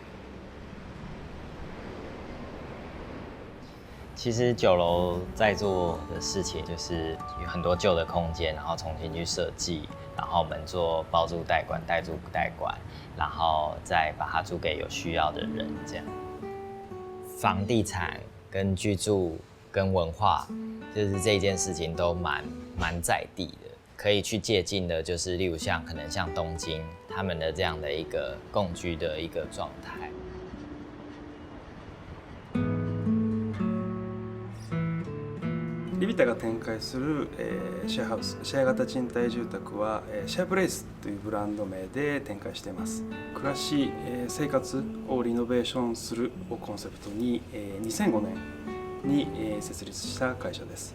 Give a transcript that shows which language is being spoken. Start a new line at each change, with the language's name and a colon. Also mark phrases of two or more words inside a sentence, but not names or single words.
Chinese: 其实酒楼在做的事情就是有很多旧的空间，然后重新去设计，然后我们做包租代管、代租不代管，然后再把它租给有需要的人。这样，房地产跟居住跟文化，就是这件事情都蛮在地的。可以去借鉴的，就是例如可能像东京他们的这样的一个共居的一个状态。
Japanese: リビタが展開する、シェアハウス、シェア型賃貸住宅は、シェアプレイスというブランド名で展開しています。暮らし、生活をリノベーションするをコンセプトに、2005年に設立した会社です。